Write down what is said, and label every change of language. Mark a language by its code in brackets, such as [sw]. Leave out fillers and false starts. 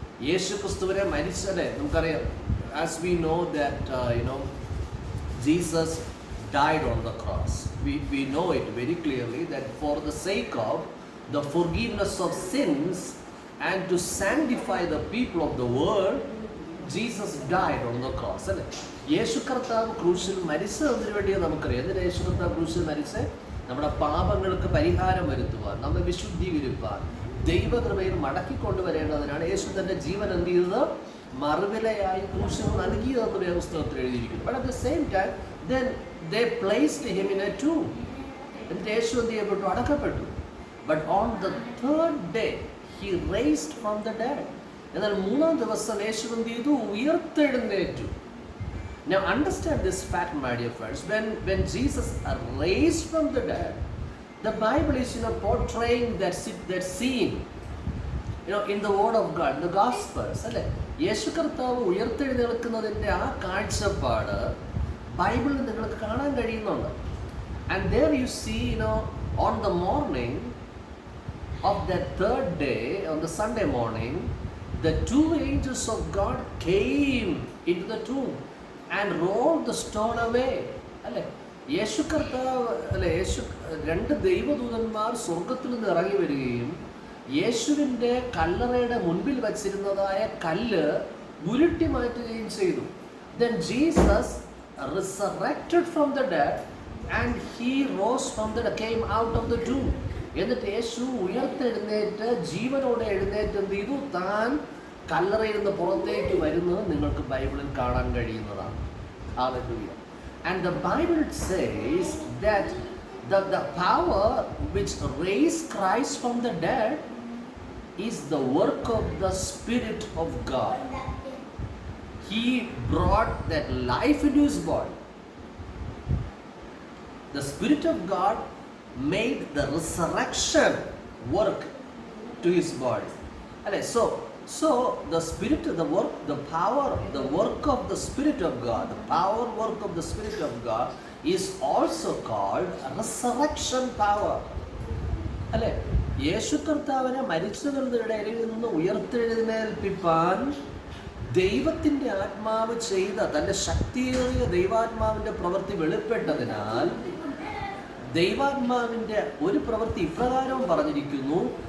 [ml] യേശുക്രിസ്തുവിനെ മരിച്ചത് നമുക്കറിയാം. [en] As we know that Jesus died on the cross. We know it very clearly that for the sake of the forgiveness of sins and to sanctify the people of the world, Jesus died on the cross. [ml] അല്ലേ, യേശു കർത്താവ് ക്രൂശിൽ മരിച്ചതിന് വേണ്ടി നമുക്കറിയാം. എന്തിനാ യേശു കർത്താവ് ക്രൂശിൽ മരിച്ച്? നമ്മുടെ പാപങ്ങൾക്ക് പരിഹാരം വരുത്തുവാൻ, നമ്മെ വിശുദ്ധീകരിപ്പാൻ, ദൈവകൃപയിൽ മടക്കിക്കൊണ്ടുവരേണ്ടതിനാണ് യേശു തന്റെ ജീവൻ എന്ത് ചെയ്തത്? മറുവിലയായി ക്രൂശിൽ നൽകിയതെന്ന് വേദപുസ്തകത്തിൽ എഴുതിയിരിക്കുന്നു. [en] But at the same time, then they placed him in a tomb. [ml] എന്നിട്ട് യേശു എന്ത് ചെയ്യപ്പെട്ടു? അടക്കപ്പെട്ടു. [en] But on the third day he raised from the dead. [ml] എന്നാൽ മൂന്നാം ദിവസം യേശു എന്ത് ചെയ്തു? ഉയർത്തെഴുന്നേറ്റു. [en] Now understand this fact, my dear friends. When Jesus raised from the dead, the Bible is portraying that scene in the word of God, the Gospels. [ml] അല്ലേ, യേശു കർത്താവ് ഉയർത്തെഴുന്നേൽക്കുന്നതിൻ്റെ ആ കാഴ്ചപ്പാട് ബൈബിളിൽ നിങ്ങൾക്ക് കാണാൻ കഴിയുന്നുണ്ട്. [en] And there you see, on the morning of that third day, on the Sunday morning, the two angels of God came into the tomb and rolled the stone away. [ml] അല്ലേ, യേശു കർത്താവ് രണ്ട് ദൈവദൂതന്മാർ സ്വർഗത്തിൽ നിന്ന് ഇറങ്ങി വരികയും യേശുവിൻ്റെ കല്ലറയുടെ മുൻപിൽ വച്ചിരുന്നതായ കല്ല് ഉരുട്ടി മാറ്റുകയും ചെയ്തു. [en] Then Jesus resurrected from the dead and he rose from the dead, came out of the tomb. [ml] എന്നിട്ട് യേശു ഉയർത്തെഴുന്നേറ്റ് ജീവനോടെ എഴുന്നേറ്റ് എന്ത് ചെയ്തു? താൻ കല്ലറയിൽ നിന്ന് പുറത്തേക്ക് വരുന്നത് നിങ്ങൾക്ക് ബൈബിളിൽ കാണാൻ കഴിയുന്നതാണ്. [en] Hallelujah. And the Bible says that the power which raised Christ from the dead is the work of the Spirit of God. He brought that life into his body. The Spirit of God made the resurrection work to his body. So the spirit, the work, the power, the work of the Spirit of God, the power work of the Spirit of God is also called resurrection power. [ml] അല്ലെ, യേശു കർത്താവിനെ മരിച്ചവരുടെ ഇടയിൽ നിന്ന് ഉയർത്തെഴുന്നേൽപ്പിപ്പാൻ ദൈവത്തിൻ്റെ ആത്മാവ് ചെയ്ത തൻ്റെ ശക്തിയേറിയ ദൈവാത്മാവിൻ്റെ പ്രവൃത്തി വെളിപ്പെട്ടതിനാൽ ദൈവാത്മാവിൻ്റെ ഒരു പ്രവൃത്തി ഇപ്രകാരവും പറഞ്ഞിരിക്കുന്നു.